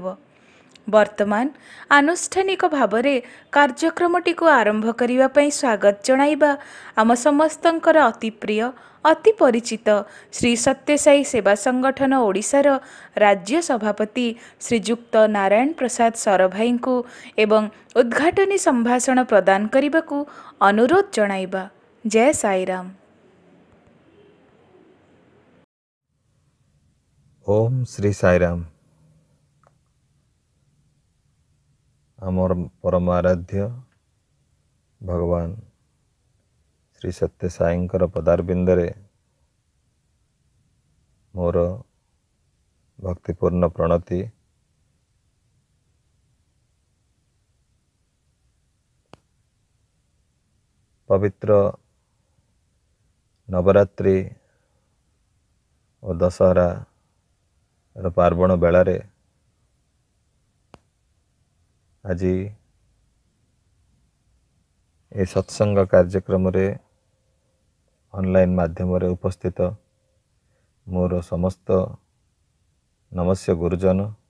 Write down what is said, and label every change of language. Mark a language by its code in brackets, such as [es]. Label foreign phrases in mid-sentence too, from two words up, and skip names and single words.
[or] ବର୍ତ୍ତମାନ ଆନୁଷ୍ଠାନିକ ଭାବରେ କାର୍ଯ୍ୟକ୍ରମଟିକୁ ଆରମ୍ଭ କରିବା ପାଇଁ ସ୍ୱାଗତ ଜଣାଇବା ଆମ ସମସ୍ତଙ୍କର ଅତି ପ୍ରିୟ ଅତି ପରିଚିତ ଶ୍ରୀ ସତ୍ୟସାଇ ସେବା ସଂଗଠନ ଓଡ଼ିଶାର ରାଜ୍ୟ ସଭାପତି ଶ୍ରୀଯୁକ୍ତ ନାରାୟଣ ପ୍ରସାଦ ସରଭାଇଙ୍କୁ ଏବଂ ଉଦ୍ଘାଟନୀ ସମ୍ଭାଷଣ ପ୍ରଦାନ କରିବାକୁ ଅନୁରୋଧ ଜଣାଇବା। ଜୟ ସାଇରାମ। ଓମ ଶ୍ରୀ ସାଈରାମ। ଆମର ପରମ ଆରାଧ୍ୟ ଭଗବାନ ଶ୍ରୀ ସତ୍ୟ ସାଈଙ୍କର ପଦାରବିନ୍ଦରେ ମୋର ଭକ୍ତିପୂର୍ଣ୍ଣ ପ୍ରଣତି। ପବିତ୍ର ନବରାତ୍ରି ଔର ଦଶହରା ପାର୍ବଣ ବେଳାରେ ଆଜ ଯେ ସତ୍ସଙ୍ଗ କାର୍ଯ୍ୟକ୍ରମ ରେ ଅନଲାଇନ ମାଧ୍ୟମ ରେ ଉପସ୍ଥିତ ମୋର ସମସ୍ତ ନମସ୍ୟ ଗୁରୁଜନ